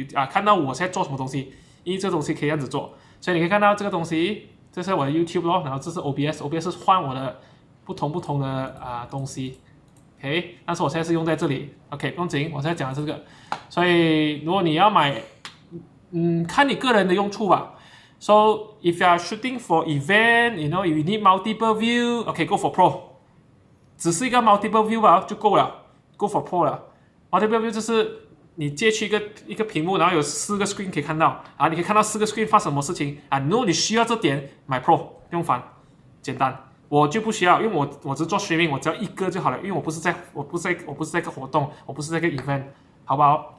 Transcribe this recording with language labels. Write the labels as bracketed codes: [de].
[zh] 看到我现在做什么东西，因为这东西可以这样子做，所以你可以看到这个东西，这是我的 YouTube 咯，然后这是 OBS 是换我的不同的东西 ，OK， 但是我现在是用在这里 ，OK， 不用紧，我现在讲的是这个，所以如果你要买，看你个人的用处吧。 [en] So if you are shooting for event, you need multiple view, OK, go for Pro， [zh] 只是一个 multiple view 吧就够了 [en] ，go for Pro 了。 [zh] multiple view 就是你借去一个屏幕，然后有4个 screen 可以看到，你可以看到4个 screen 发生什么事情如果你需要这点，买 Pro 不用烦，简单。我就不需要，因为我只做 streaming， 我只要一个就好了，因为我不是在一个活动，我不是在一个 event， 好不好？